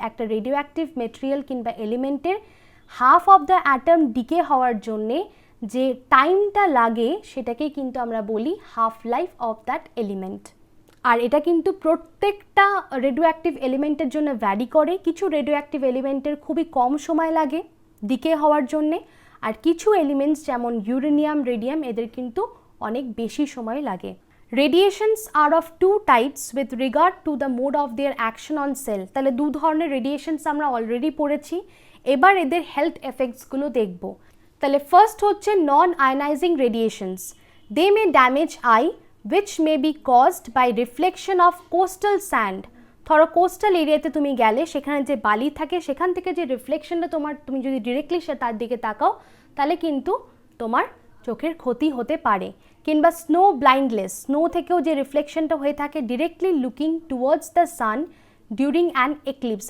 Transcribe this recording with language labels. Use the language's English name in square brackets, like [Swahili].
[Bangla] একটা radioactive material কিংবা এলিমেন্টের half of the atom decay হওয়ার জন্যে যে টাইমটা লাগে সেটাকেই কিন্তু আমরা বলি [English] Half life of that element. [Bangla] আর এটা কিন্তু প্রত্যেকটা রেডিওঅ্যাক্টিভ এলিমেন্টের জন্য ভ্যারি করে। কিছু রেডিওঅ্যাক্টিভ এলিমেন্টের খুবই কম সময় লাগে ডিকে হওয়ার জন্যে, আর কিছু এলিমেন্টস যেমন ইউরেনিয়াম, রেডিয়াম এদের কিন্তু অনেক বেশি সময় লাগে। [English] Radiations are of two types with regard to the mode of their action on cell। [Bangla] তাহলে দু ধরনের রেডিয়েশনস আমরা অলরেডি পড়েছি, এবার এদের হেলথ এফেক্টসগুলো দেখব। তাহলে ফার্স্ট হচ্ছে নন ionising রেডিয়েশনস। [English] They may damage eye which may be caused by reflection of coastal sand। [Bangla] ধরো কোস্টাল এরিয়াতে তুমি গেলে, সেখানে যে বালি থাকে সেখান থেকে যে রিফ্লেকশনটা তুমি যদি ডিরেক্টলি তার দিকে তাকাও তাহলে কিন্তু তোমার চোখের ক্ষতি হতে পারে। কিংবা স্নো ব্লাইন্ডলেস, স্নো থেকেও যে রিফ্লেকশনটা হয়ে থাকে [English] Directly looking towards the sun during an eclipse.